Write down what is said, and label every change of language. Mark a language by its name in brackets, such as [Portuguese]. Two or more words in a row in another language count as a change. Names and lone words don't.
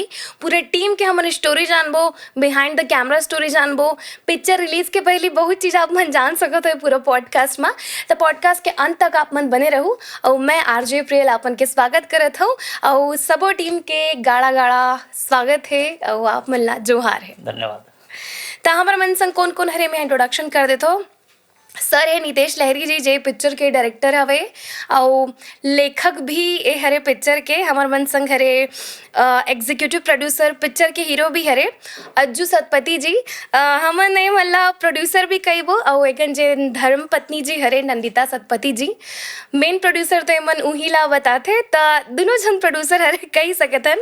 [Chhattisgarhi] पूरे टीम के हमन स्टोरी जानबो, [English] behind the camera story [Chhattisgarhi] जानबो, पिक्चर रिलीज के पहले बहुत चीज आप मन जान सकत हो पूरा पॉडकास्ट में। तो पॉडकास्ट के अंत तक आप मन बने रहू और मैं आरजे प्रियल आपन के स्वागत करत हूँ और सबो टीम के गाड़ा गाड़ा स्वागत है और आप मन ला जोहार है। धन्यवाद। तो हमारे मन संग कौन कौन हरे मैं इंट्रोडक्शन कर देता हूँ। सर है नितेश लहरी जी, जे पिक्चर के डायरेक्टर हवे और लेखक भी ए हरे पिक्चर के। हमार मन संग हरे [English] executive producer, [Chhattisgarhi] पिक्चर के हीरो भी हरे अज्जू सतपति जी। हमन ने मतलब प्रोड्यूसर भी कईबो और एकन जे धर्म पत्नी जी हरे नंदिता सतपति जी। [English] main producer [Chhattisgarhi] तो एमन उही ला बताथे त दोनों जन प्रोड्यूसर हरे कही सकतन।